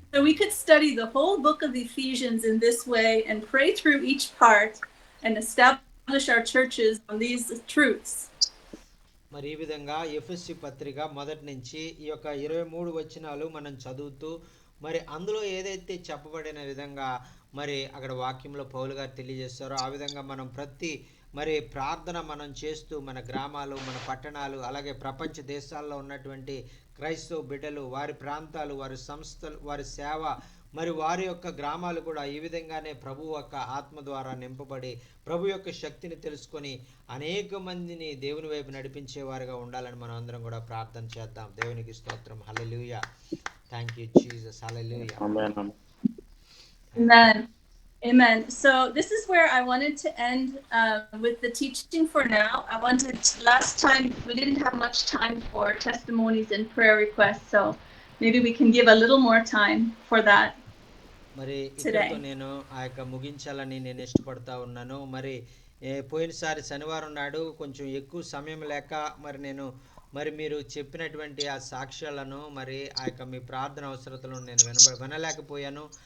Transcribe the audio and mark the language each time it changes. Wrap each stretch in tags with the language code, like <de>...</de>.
<en>So we could study the whole book of Ephesians in this way and pray through each part and establish our churches on these truths.</en> <te>మరి ఈ విధంగా ఎఫెసీ పత్రిక మొదటి నుంచి ఈ యొక్క 23 వచనాలు మనం చదువుతూ మరి అందులో ఏదైతే చెప్పబడిన విధంగా మరి అక్కడ వాక్యంలో పౌలు గారు తెలియజేస్తారో ఆ విధంగా మనం ప్రతి మరి ప్రార్థన మనం చేస్తూ మన గ్రామాలు, మన పట్టణాలు, అలాగే ప్రపంచ దేశాల్లో ఉన్నటువంటి క్రైస్తవ బిడ్డలు, వారి ప్రాంతాలు, వారి సంస్థలు, వారి సేవ, మరి వారి యొక్క గ్రామాలు కూడా ఈ విధంగానే ప్రభు యొక్క ఆత్మ ద్వారా నింపబడి ప్రభు యొక్క శక్తిని తెలుసుకొని అనేక మందిని దేవుని వైపు నడిపించేవారుగా ఉండాలని మనం అందరం కూడా ప్రార్థన చేద్దాం. దేవునికి స్తోత్రం. హల్లెలూయా.</te> <en>Thank you Jesus.</en> <te>Hallelujah.</te> <en>Amen. Amen. So this is where I wanted to end with the teaching for now. Last time we didn't have much time for testimonies and prayer requests, so maybe we can give a little more time for that.</en> <te>మరి ఇక్కడతో నేను ఆ యొక్క ముగించాలని నేను ఇష్టపడతా ఉన్నాను. మరి పోయినసారి శనివారం నాడు కొంచెం ఎక్కువ సమయం లేక మరి నేను మరి మీరు చెప్పినటువంటి ఆ సాక్ష్యాలను మరి ఆ యొక్క మీ ప్రార్థన అవసరతలను నేను వినలేకపోయాను.</te>